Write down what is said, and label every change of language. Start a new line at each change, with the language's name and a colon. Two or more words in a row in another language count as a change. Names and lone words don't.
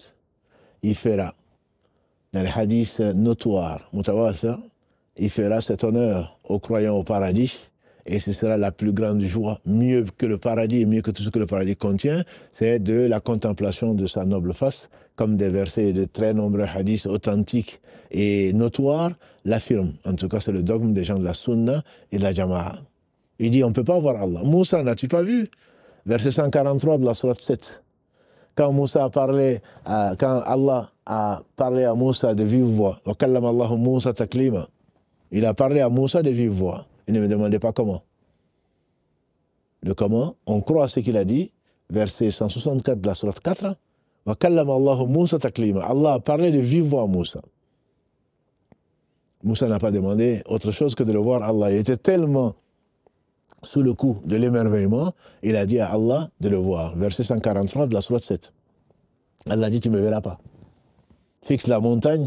French: Il fera, dans les hadiths notoires, mutawatir, il fera cet honneur aux croyants au paradis, et ce sera la plus grande joie, mieux que le paradis et mieux que tout ce que le paradis contient, c'est de la contemplation de sa noble face, comme des versets de très nombreux hadiths authentiques et notoires l'affirment. En tout cas, c'est le dogme des gens de la Sunna et de la Jama'a. Il dit, on ne peut pas voir Allah. Moussa, n'as-tu pas vu? Verset 143 de la sourate 7. Quand Allah a parlé à Moussa de vive voix,
Arabic: وكلم الله موسى تكليما,
French: il a parlé à Moussa de vive voix. Il ne me demandait pas comment. Le comment, on croit à ce qu'il a dit, verset 164 de la sourate 4,
Arabic: وكلم الله موسى تكليما.
French: Allah a parlé de vive voix à Moussa. Moussa n'a pas demandé autre chose que de le voir Allah. Il était tellement sous le coup de l'émerveillement, il a dit à Allah de le voir. Verset 143 de la sourate 7. Allah dit, tu ne me verras pas. Fixe la montagne.